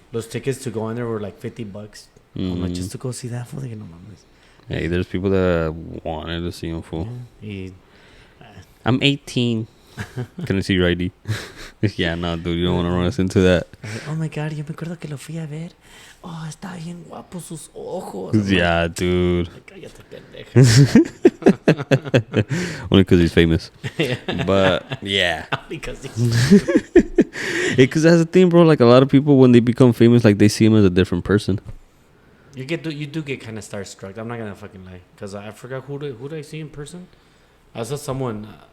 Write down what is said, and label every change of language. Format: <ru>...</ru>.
<en>los tickets to go in there were like $50. I'm like, Mm. just to go see that fool.</en> <es>Dije, no mames.</es> <en>Hey, there's people that wanted to see him, fool.</en> <es>Y,</es> <en>I'm 18. Can I see your ID? Yeah, no, dude, you don't want to run us into that. oh my God,</en> <es>yo me acuerdo que lo fui a ver. Oh, está bien guapo sus ojos.</es> <en>Yeah, dude.</en> <es>Cállate, pendeja.</es> <en>Only because he's famous. But, yeah. Because Because that's the thing, bro. Like, a lot of people, when they become famous, like, they see him as a different person. you do get kind of starstruck. I'm not gonna fucking lie, because I forgot who did I see in person. I saw someone.</en>